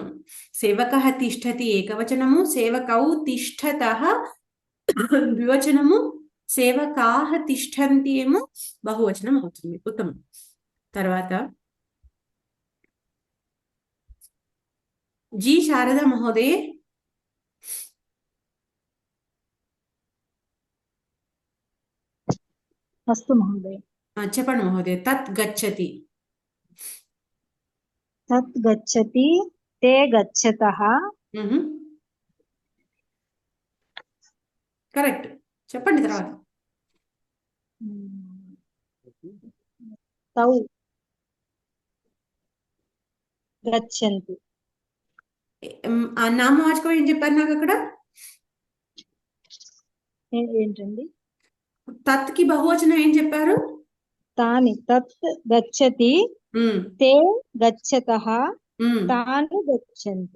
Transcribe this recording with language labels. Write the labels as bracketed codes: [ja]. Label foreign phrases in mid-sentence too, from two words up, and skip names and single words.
[sa] సేవకః తిష్టతి ఏకవచనము, సేవకౌ తిష్టతః ద్వివచనము, సేవకాః తిష్టంతి [te] ఏమో బహువచనం అవుతుంది. ఉత్తమం. తర్వాత జి శారదా మహోదయ. [sa] अस्तु महोदय. [te] చెప్పండి మహోదయ. [sa] తత్ గచ్చతి. तत् गच्छति, ते गच्छतः. [te] కరెక్ట్. చెప్పండి తర్వాత. [sa] तौ गच्छन्ति. [te] నామవాచకం ఏం చెప్పారు నాకు అక్కడ? ఏంటండి? తత్ కి బహువచనం ఏం చెప్పారు? [sa] తాని. తత్ గచ్చతి, తే గచ్చతః, తాని గచ్చంతి.